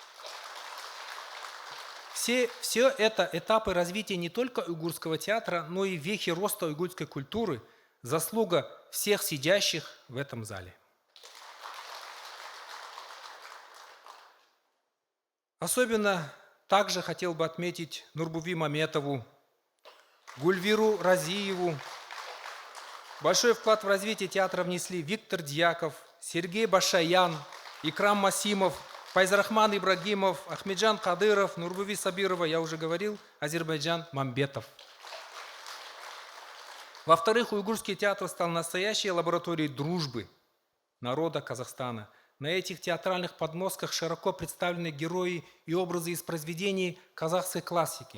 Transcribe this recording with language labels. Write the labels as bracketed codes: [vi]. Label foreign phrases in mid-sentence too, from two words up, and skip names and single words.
[ru] Все это этапы развития не только уйгурского театра, но и вехи роста уйгурской культуры, заслуга всех сидящих в этом зале. Особенно также хотел бы отметить Нурбуви Маметову, Гульвиру Разиеву. Большой вклад в развитие театра внесли Виктор Дьяков, Сергей Башаян, Икрам Масимов, Пайзрахман Ибрагимов, Ахмеджан Кадыров, Нурбуви Сабирова, я уже говорил, Азербайджан Мамбетов. Во-вторых, уйгурский театр стал настоящей лабораторией дружбы народа Казахстана. На этих театральных подмостках широко представлены герои и образы из произведений казахской классики.